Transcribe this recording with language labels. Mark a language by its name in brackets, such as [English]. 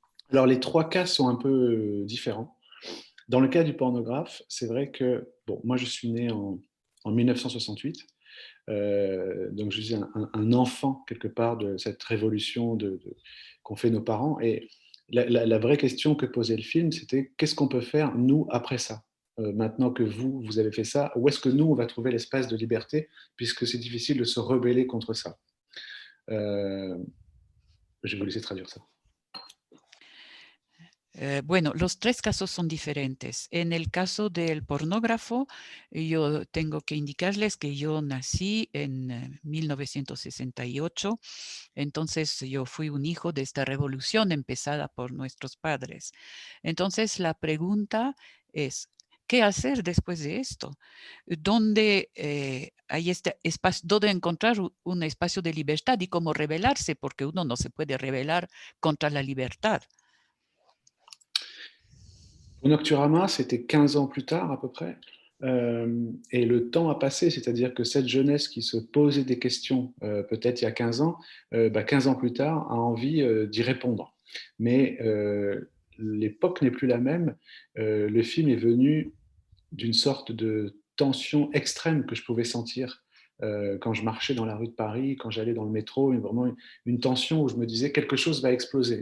[French] Alors les trois cas sont un peu différents. Dans le cas du pornographe, c'est vrai que, bon, moi je suis né en 1968, donc je suis un enfant quelque part de cette révolution qu'ont fait nos parents, et la vraie question que posait le film, c'était qu'est-ce qu'on peut faire nous après ça, maintenant que vous avez fait ça, où est-ce que nous on va trouver l'espace de liberté, puisque c'est difficile de se rebeller contre ça. Je vais vous laisser traduire ça. [Spanish] Bueno, los tres casos son diferentes. En el caso del pornógrafo, yo tengo que indicarles que yo nací en 1968, entonces yo fui un hijo de esta revolución empezada por nuestros padres. Entonces la pregunta es, ¿qué hacer después de esto? ¿Dónde hay este espacio, dónde encontrar un espacio de libertad y cómo rebelarse? Porque uno no se puede rebelar contra la libertad. [French] Au Nocturama, c'était 15 ans plus tard à peu près. Et le temps a passé, c'est-à-dire que cette jeunesse qui se posait des questions peut-être il y a 15 ans, 15 ans plus tard a envie d'y répondre. Mais l'époque n'est plus la même. Le film est venu d'une sorte de tension extrême que je pouvais sentir quand je marchais dans la rue de Paris, quand j'allais dans le métro, vraiment une tension où je me disais quelque chose va exploser.